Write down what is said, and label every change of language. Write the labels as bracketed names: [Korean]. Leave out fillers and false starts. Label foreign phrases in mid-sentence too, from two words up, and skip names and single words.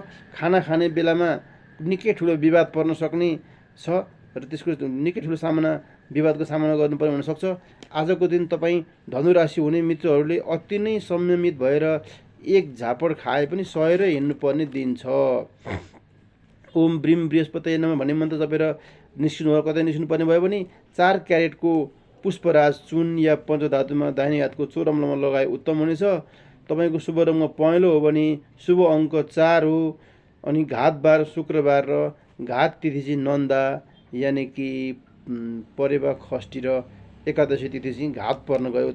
[Nepali] खाना खाने बेलामा निकै ठुलो विवाद पर्न सक्ने छ र त्यसको निकै ठुलो विवादको सामना गर्नुपर्ने हुनसक्छ। आजको दिन तपाईँ धनु राशि हुने मित्रहरूले अति नै संयमित भएर एक झापड खाए पनि सहेर हिँड्नुपर्ने दिन छ। [Sanskrit] ओम ब्रीम बृहस्पतये नमः [Nepali] भन्ने मन्त्र जपेर निस्किनु भयो। कतै निस्किनु पर्ने भयो भने 4 क्यारेटको पुष्पराज चुन या पञ्चधातुमा दाहिने हातको चोरमलमा लगाए उत्तम हुनेछ। तपाईँको शुभ रङ्ग पहेँलो हो भने शुभ अङ्क 4 हो। अनि घात बार शुक्रबार र घात तिथि चाहिँ नन्दा यानि कि परेवा खष्टी र एकादशी तिथि चाहिँ घात पर्न गयो।